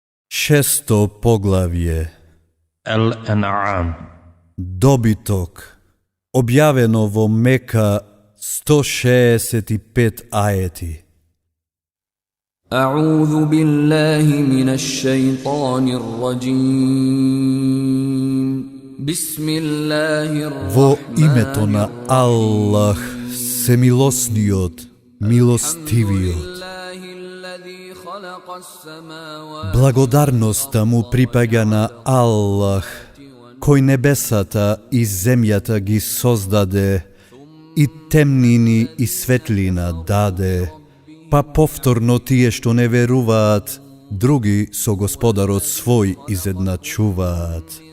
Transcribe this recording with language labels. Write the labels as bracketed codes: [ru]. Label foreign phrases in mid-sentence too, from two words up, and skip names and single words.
[mk] Шесто поглавје Al-An'am. Dobitok. Објавено во Мека 165 ајети. [ar] أعوذ بالله من الشيطان الرجيم بسم الله [mk] Vo [ar] الرحمن [mk] името на Аллах, семилосниот, милостивиот. [ar] الله الذي خلق السماوات [mk] Благодарноста му припаѓа на Аллах, кој небесата и земјата ги создаде, и темнини и светлина даде, па повторно тие што не веруваат, други со Господарот свој изедначуваат.